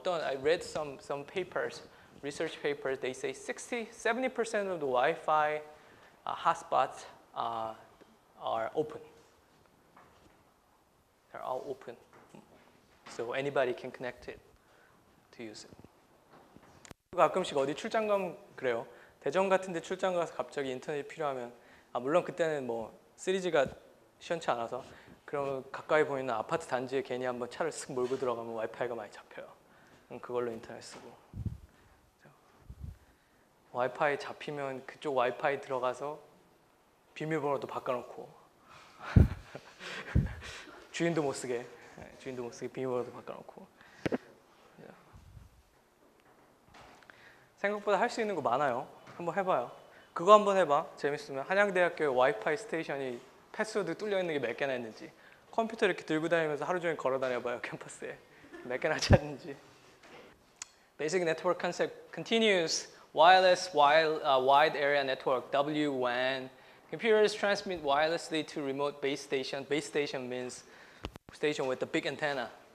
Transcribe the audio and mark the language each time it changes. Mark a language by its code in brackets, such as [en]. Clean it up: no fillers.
[en] I read some papers, research papers. They say 70% of the Wi-Fi hotspots are open. They're all open. So anybody can connect it to use it. [ko] 가끔씩 어디 출장 가면 그래요. 대전 같은 데 출장 가서 갑자기 인터넷이 필요하면 물론 그때는 뭐 3G가 시원치 않아서 그러면 가까이 보이는 아파트 단지에 괜히 한번 차를 쓱 몰고 들어가면 와이파이가 많이 잡혀요. 그럼 그걸로 인터넷 쓰고. 와이파이 잡히면 그쪽 와이파이 들어가서 비밀번호도 바꿔놓고 주인도 못 쓰게 비밀번호도 바꿔놓고. 생각보다 할 수 있는 거 많아요. 한번 해봐요. 그거 한번 해봐. 재밌으면 한양대학교 와이파이 스테이션이 패스워드 뚫려 있는 게 몇 개나 있는지. 컴퓨터 이렇게 들고 다니면서 하루 종일 걸어 다녀봐요. 캠퍼스에 몇 개나 찾는지. [en] Basic network concept continues. Wireless wide area network (WWAN). Computers transmit wirelessly to remote base station. Base station means station with the big antenna.